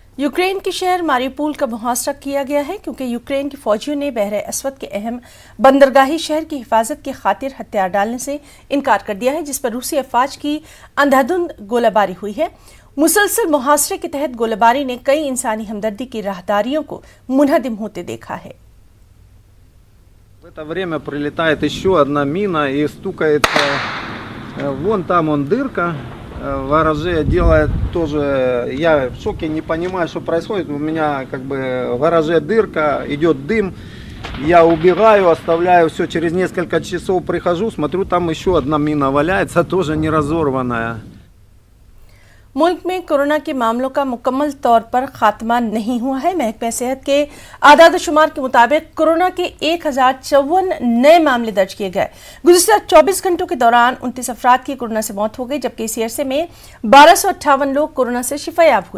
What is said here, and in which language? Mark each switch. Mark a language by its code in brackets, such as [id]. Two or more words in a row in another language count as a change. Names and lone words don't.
[ur] یوکرین کے شہر ماریوپول کا محاصرہ کیا گیا ہے کیونکہ یوکرین کے فوجیوں نے بحر اسود کے اہم بندرگاہی شہر کی حفاظت کی خاطر ہتھیار ڈالنے سے انکار کر دیا ہے، جس پر روسی افواج کی اندھا دھند گولہ باری ہوئی ہے. مسلسل محاصرے کے تحت گولہ باری نے کئی انسانی ہمدردی کی راہداریوں کو منہدم ہوتے دیکھا ہے. [ru] В это время прилетает еще одна мина и стукается. Вон там дырка. Ворожея делает тоже. Я в шоке, не понимаю, что происходит. У меня как бы ворожея дырка, идет дым. Я убегаю, оставляю все. Через несколько часов прихожу, смотрю, там еще одна мина валяется, тоже не разорванная. [ur] ملک میں کورونا کے معاملوں کا مکمل طور پر خاتمہ نہیں ہوا ہے. محکمہ صحت کے اعداد و شمار کے مطابق کورونا کے 1054 نئے معاملے درج کیے گئے. گزشتہ 24 گھنٹوں کے دوران 29 افراد کی کورونا سے موت ہو گئی، جبکہ اسی عرصے میں 1258 لوگ کورونا سے شفایاب ہوئے.